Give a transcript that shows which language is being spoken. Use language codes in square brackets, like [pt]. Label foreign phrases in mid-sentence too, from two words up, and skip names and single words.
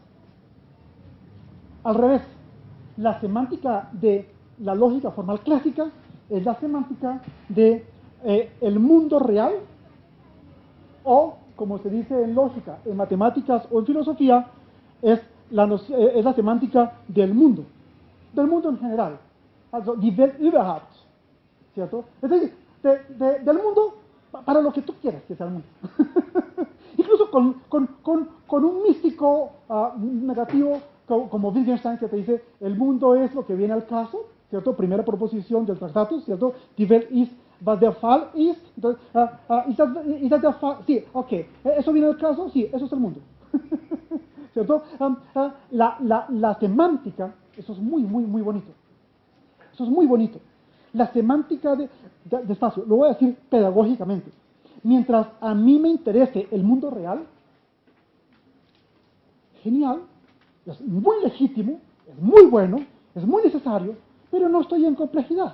[es] Al revés, la semántica de la lógica formal clásica es la semántica de el mundo real, o como se dice en lógica, en matemáticas o en filosofía, es la semántica del mundo en general, [de] also die Welt überhaupt, [es] ¿cierto? Es decir, del mundo para lo que tú quieras que sea el mundo. Incluso con un místico negativo como Wittgenstein, que te dice, el mundo es lo que viene al caso, ¿cierto? Primera proposición del tratado, ¿cierto? [de] Die Welt ist, was der Fall ist. Entonces, ist das der Fall? [es] Sí, ok. ¿Eso viene al caso? Sí, eso es el mundo. ¿Cierto? La semántica, eso es muy, muy, muy bonito. Eso es muy bonito. La semántica de espacio, lo voy a decir pedagógicamente. Mientras a mí me interese el mundo real, genial, es muy legítimo, es muy bueno, es muy necesario, pero no estoy en complejidad.